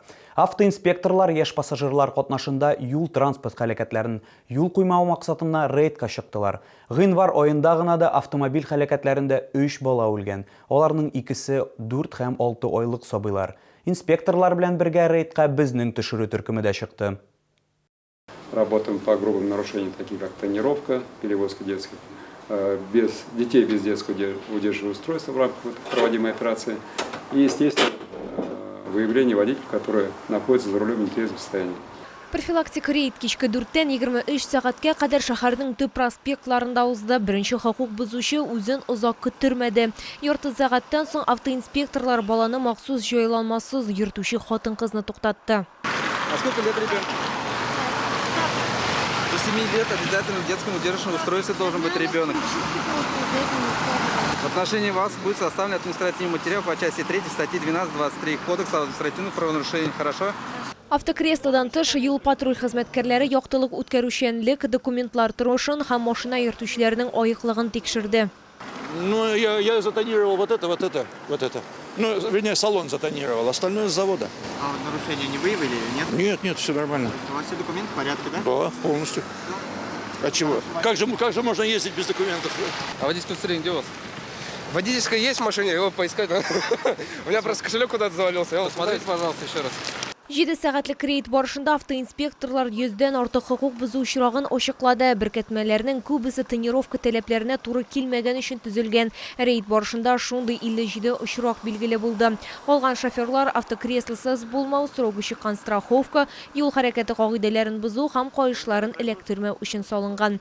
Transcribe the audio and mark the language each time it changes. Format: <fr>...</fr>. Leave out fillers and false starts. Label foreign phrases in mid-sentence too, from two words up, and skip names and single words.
<tt>Автоинспекторлар яшь пассажирлар катнашында юл транспорт һәлакәтләрен юл куймау максатында рейдка чыктылар. Гыйнвар аенда гына да автомобиль һәлакәтләрендә 3 бала үлгән. Аларның икесе 4 һәм 6 айлык сабыйлар. Инспекторлар белән бергә рейдка безнең төшерү төркеме дә чыкты.</tt> <ru>Работаем по грубым нарушениям, таким как тонировка, перевозка детских без детей без детского удерживающего устройства в рамках проводимой операции и, естественно, выявление водителей, которые находятся за рулем в нетрезвом состоянии.</ru> <tt>Профилактика рейд кичке 4-тән 23 сәгатькә кадәр шәһәрнең төп проспектларында узды. Беренче хокук бозучы үзен озак көттермәде. Ярты сәгатьтән соң автоинспекторлар баланы махсус җайланмасыз йөртүче хатын-кызны туктатты.</tt> <ru>А сколько лет ребенку? До 7 лет обязательно в детском удерживающем устройстве должен быть ребенок. В отношении вас будет составлен административный материал по части 3 статьи 12.23 Кодекса административных правонарушений. Хорошо?</ru> <tt>Автокреслодан тыш юл патруль хезмәткәрләре яктылык үткәрүчәнлек документлар торышын һәм машина йөртүчеләрнең аеклыгын тикшерде.</tt> <ru>Ну, я затонировал вот это. Ну, вернее, салон затонировал, остальное с завода. А нарушения не выявили или нет? Нет, все нормально. У вас все документы в порядке, да? Да, полностью. А чего? Как же можно ездить без документов? А водительское удостоверение где у вас? Водительское есть в машине, его поискать надо. У меня просто кошелек куда-то завалился. Посмотрите, пожалуйста, еще раз.</ru> <tt>7 сәгатьлек рейд барышында автоинспекторлар 100-дән артык хокук бозу очрагын ачыклады. Беркетмәләрнең күбесе тонировка таләпләренә туры килмәгән өчен төзелгән. Рейд барышында шундый 57 очрак билгеле булды. Калган шоферлар автокреслосыз булмау, срогы чыккан страховка, юл хәрәкәте кагыйдәләрен бозу һәм кайышларын эләктермәү өчен салынган.</tt>